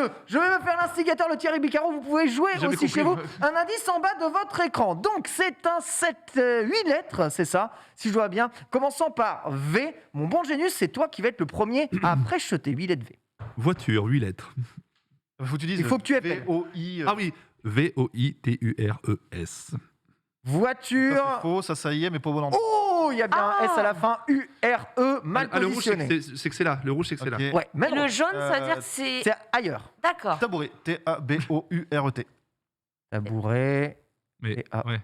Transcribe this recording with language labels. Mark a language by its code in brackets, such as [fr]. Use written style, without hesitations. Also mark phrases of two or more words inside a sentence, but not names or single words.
[fr] Je vais me faire l'instigateur, le Thierry Bicaro. Vous pouvez jouer J'avais aussi chez vous. compris. Un indice en bas de votre écran. Donc c'est un 8 lettres, c'est ça, si je vois bien. Commençant par V. Mon bon Genius, c'est toi qui vas être le premier à précheter 8 lettres V. Voiture, 8 lettres. Il faut que tu appelles. V-O-I. Ah oui, V-O-I-T-U-R-E-S. Voiture. C'est faux, ça y est, mais pas au bon endroit. Oh, il y a bien un S à la fin. U-R-E, mal Ah, le rouge, positionné. c'est que c'est là. Le rouge, c'est que c'est là. Ok. Ouais, mais Et le jaune, ça veut dire que c'est. c'est ailleurs. D'accord. Tabouret. T-A-B-O-U-R-E-T. Tabouret. Mais, ouais.